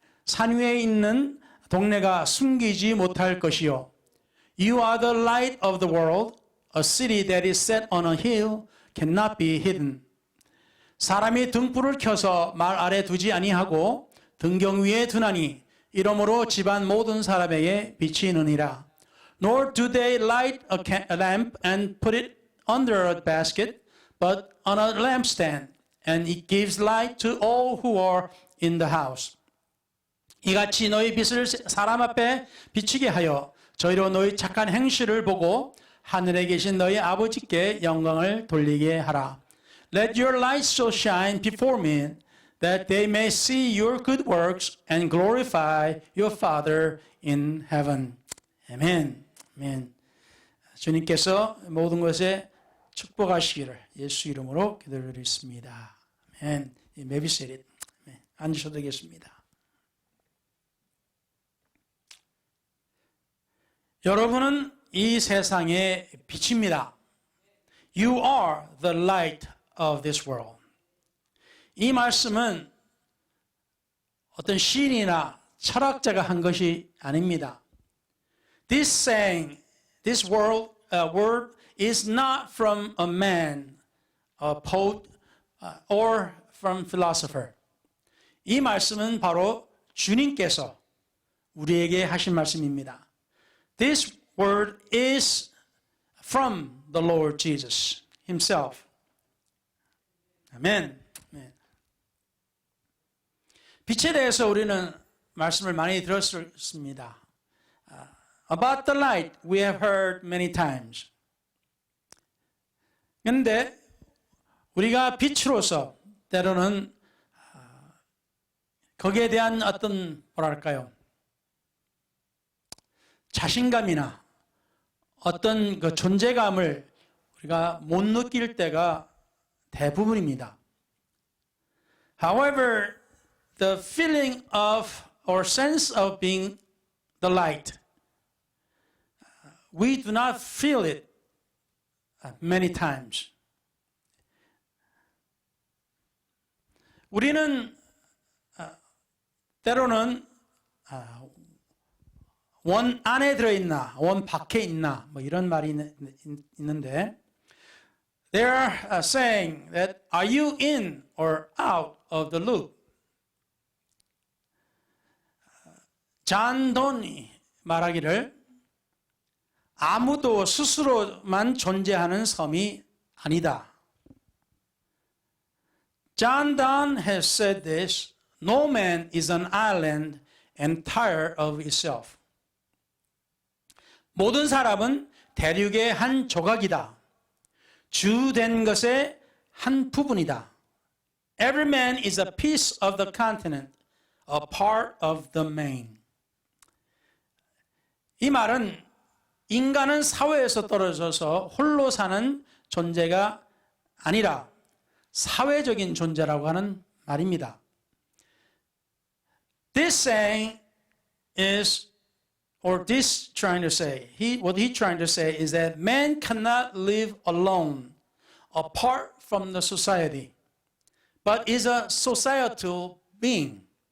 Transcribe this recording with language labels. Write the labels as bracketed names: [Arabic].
[Korean] 산 위에 있는 동네가 숨기지 못할 것이요. [English] You are the light of the world. A city that is set on a hill cannot be hidden. [Korean] 사람이 등불을 켜서 말 아래 두지 아니하고 등경 위에 두나니 이러므로 집안 모든 사람에게 비치느니라. [English] Nor do they light a lamp and put it under a basket, but on a lampstand, and it gives light to all who are in the house. [Korean] 이같이 너희 빛을 사람 앞에 비치게 하여 저희로 너희 착한 행실을 보고 하늘에 계신 너희 아버지께 영광을 돌리게 하라. [English] Let your light so shine before men that they may see your good works and glorify your Father in heaven. [Korean] 아멘. 아멘. 주님께서 모든 것에 축복하시기를 예수 이름으로 기도드리겠습니다. 아멘. [English] Maybe said it. [Korean] 앉으셔도 되겠습니다. 여러분은 이 세상의 빛입니다. [English] You are the light of this world. [Korean] 이 말씀은 어떤 시인이나 철학자가 한 것이 아닙니다. [English] This saying, this word is not from a man, a poet, or from philosopher. [Korean] 이 말씀은 바로 주님께서 우리에게 하신 말씀입니다. [English] This word is from the Lord Jesus himself. [Korean] 아멘. 빛에 대해서 우리는 말씀을 많이 들었습니다. [English] About the light, we have heard many times. [Korean] 그런데 우리가 빛으로서 때로는 거기에 대한 어떤 뭐랄까요? 자신감이나 어떤 그 존재감을 우리가 못 느낄 때가 대부분입니다. [English] However, the feeling of or sense of being the light, we do not feel it many times. [Korean] 우리는 때로는 원 안에 들어있나, 원 밖에 있나, 뭐 이런 말이 있는데, [English] they are saying that, are you in or out of the loop? [Korean] 잔 돈이 말하기를 아무도 스스로만 존재하는 섬이 아니다. [English] John Donne has said this, no man is an island entire of itself. [Korean] 모든 사람은 대륙의 한 조각이다. 주된 것의 한 부분이다. [English] Every man is a piece of the continent, a part of the main. [Korean] 이 말은 인간은 사회에서 떨어져서 홀로 사는 존재가 아니라 사회적인 존재라고 하는 말입니다. [English] This saying is, or this trying to say, what he trying to say is that man cannot live alone, apart from the society, but is a societal being.